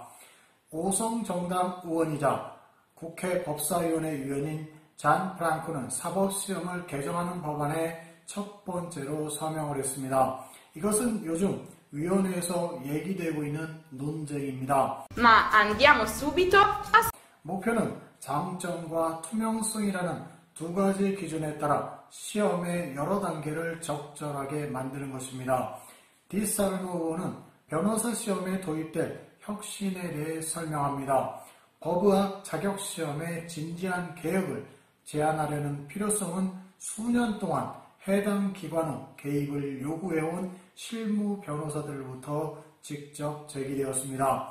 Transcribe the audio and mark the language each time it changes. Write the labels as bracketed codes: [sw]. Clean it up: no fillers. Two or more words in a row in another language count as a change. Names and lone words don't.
[ko] 오성정당 의원이자 국회 법사위원회 위원인 잔 프랑코는 사법시험을 개정하는 법안에 첫 번째로 서명을 했습니다. 이것은 요즘 위원회에서 얘기되고 있는 논쟁입니다. [it] Ma andiamo subito a... [ko] 목표는 장점과 투명성이라는 두 가지 기준에 따라 시험의 여러 단계를 적절하게 만드는 것입니다. 디살노 의원은 변호사 시험에 도입될 혁신에 대해 설명합니다. 법의학 자격시험의 진지한 개혁을 제안하려는 필요성은 수년 동안 해당 기관의 개입을 요구해온 실무 변호사들로부터 직접 제기되었습니다.